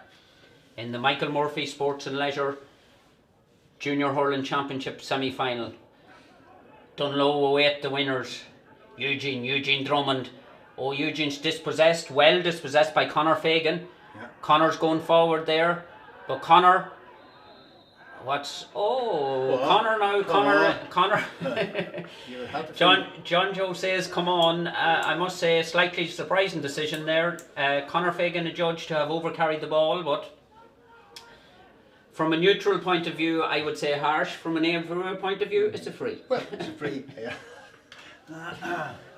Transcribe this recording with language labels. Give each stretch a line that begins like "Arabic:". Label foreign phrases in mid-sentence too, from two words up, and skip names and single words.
English: In the Michael Murphy Sports and Leisure Junior Hurling Championship semi-final. Dunlow await the winners. Eugene Drummond. Oh, Eugene's dispossessed. Well dispossessed by Conor Fagan. Yeah. Conor's going forward there. But Conor... Conor now. Conor. John Joe says, come on. I must say, a slightly surprising decision there. Conor Fagan adjudged to have overcarried the ball, but from a neutral point of view, I would say harsh. From an Aodh Ruadh point of view, it's a free. Well, it's a free, yeah.